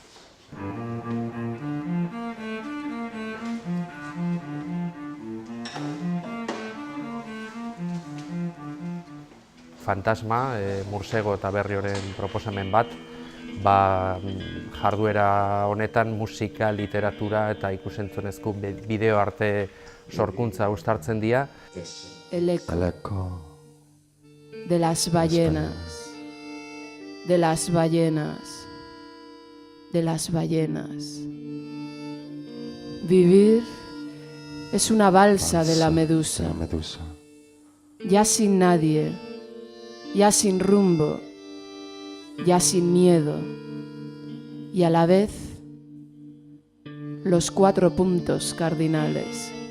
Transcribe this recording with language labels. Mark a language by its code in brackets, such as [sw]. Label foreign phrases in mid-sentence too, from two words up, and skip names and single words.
[eu] Fantasma, Mursego eta Berrioren proposamen bat, jarduera honetan musika, literatura eta ikusentzunezko bideo arte sorkuntza uztartzen dira. [es] El eco de las ballenas, de las ballenas, de las ballenas. Vivir es una balsa de la medusa, ya sin nadie, ya sin rumbo, ya sin miedo, y a la vez los 4 puntos cardinales.